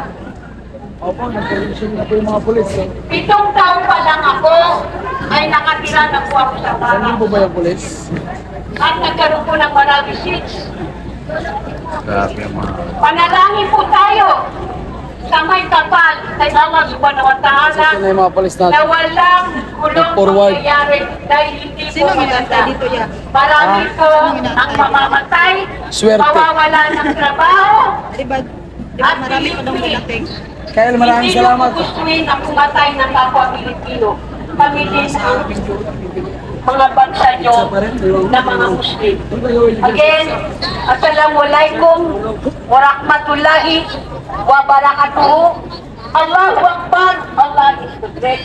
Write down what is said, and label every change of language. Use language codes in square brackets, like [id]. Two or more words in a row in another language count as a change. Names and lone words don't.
[tl] Opo, nag-condition na po yung mga pulis. 7 taon pa lang ako ay nakatira na po ako sa Saan bahay. po ba yung pulis? At nagkaroon po ng Marawi 6. Grabe ang mga... Panalangin po tayo sa may kapal kay [ar] الله سبحانه وتعالى [tl] Saan na yung mga pulis na natin? walang kulong Forward. mangyayari dahil hindi po maganda. Marami po ang mamamatay, Swerte. mawawala ng trabaho, at Pilipino. Kyle, maraming salamat. Hindi ko gustuin ang pumatay ng kapwa Pilipino. Kami din ang mga bansa nyo na mga Muslim. Again, [ar] السلام عليكم ورحمة الله وبركاته. الله أكبر, [en] Allah is the great.